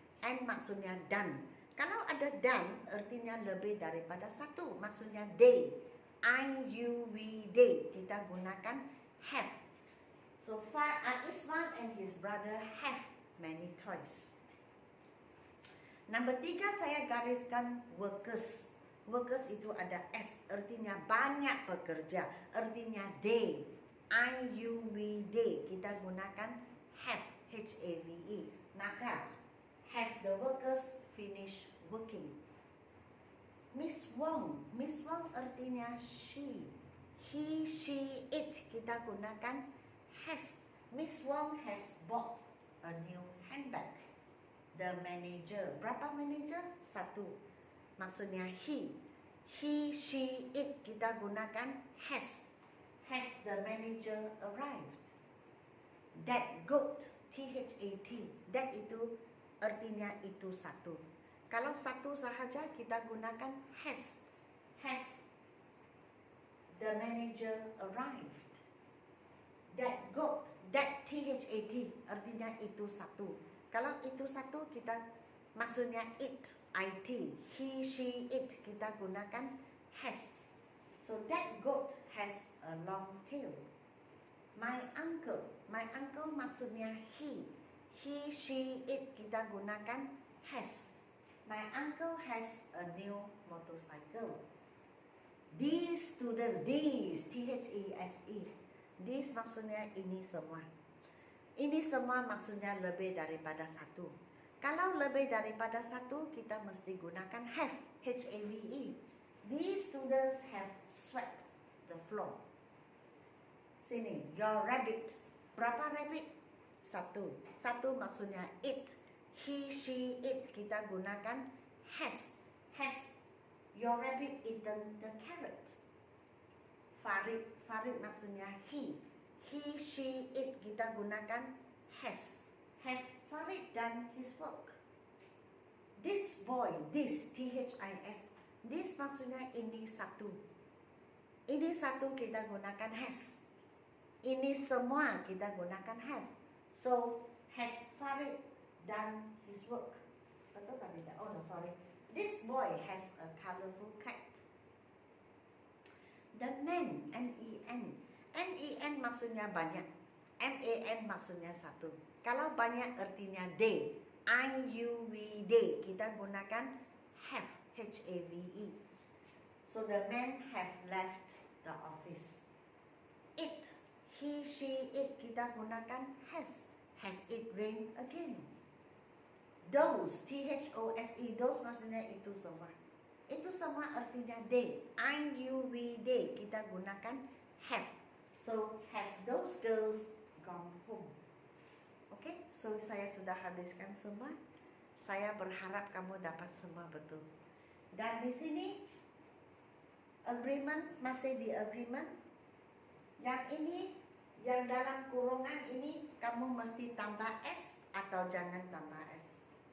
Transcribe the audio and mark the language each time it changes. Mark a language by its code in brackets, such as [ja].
[ms] And maksudnya dan. Kalau ada dan, artinya lebih daripada satu, maksudnya they. [en] I, you, we, they. [ms] Kita gunakan [en] have. So far, Ismail and his brother have many toys. [ms] Nombor 3, saya gariskan workers. Workers itu ada S, artinya banyak pekerja. Artinya [en] they. I, you, we, they. [ms] Kita gunakan have, H-A-V-E. Maka, [en] have the workers finish working. Miss Wong. Miss Wong [ms] artinya [en] she. He, she, it. [ms] Kita gunakan has. [en] Miss Wong has bought a new handbag. The manager. [ms] Berapa [en] manager? 1. [ms] Maksudnya [en] he. He, she, it. [ms] Kita gunakan [en] has. Has the manager arrived? That goat. T-H-A-T. [ms] That itu artinya itu satu. Kalau satu sahaja kita gunakan has. [en] Has the manager arrived? That goat. That T-H-A-T [ms] artinya itu satu. Kalau itu satu kita maksudnya it. I-T. [en] He, she, it. [ms] Kita gunakan [en] has. So that goat has a long tail. My uncle. My uncle [ms] maksudnya [en] he. He, she, it. [ms] Kita gunakan has. [en] My uncle has a new motorcycle. These students. These. T-H-E-S-E. These [ms] maksudnya ini semua. Ini semua maksudnya lebih daripada satu. Kalau lebih daripada satu, kita mesti gunakan have. [en] H-A-V-E. These students have swept the floor. [ms] Sini, [en] your rabbit. [ms] Berapa [en] rabbit? 1. 1 [ms] maksudnya [en] it. He, she, it. [ms] Kita gunakan has. [en] Has your rabbit eaten the carrot? Farid. Farid [ms] maksudnya [en] he. He, she, it. [ms] Kita gunakan [en] has. Has Farid done his work? This boy. [ms] This, T-H-I-S. This maksudnya ini satu. Ini satu kita gunakan has. Ini semua kita gunakan have. [en] So, has Farid done his work? [ms] Betul tak tidak? [en] Oh no, sorry. This boy has a colorful kite. The man, N-E-N. N-E-N [ms] maksudnya banyak. M-A-N maksudnya satu. Kalau banyak artinya they. [en] I, you, we, they. [ms] Kita gunakan [en] have, H-A-V-E. So the man have left the office. It, he, she, it [ms] kita gunakan [en] has. Has it rained again? Those, those, those [ms] maksudnya itu semua. Itu semua artinya they. [en] I, you, we, they. [ms] Kita gunakan have. [en] So have those girls gone home? [ms] Okay, so saya sudah habiskan semua. Saya berharap kamu dapat semua betul. Dan di sini agreement masih di agreement. Yang ini, yang dalam kurungan ini kamu mesti tambah s atau jangan tambah s.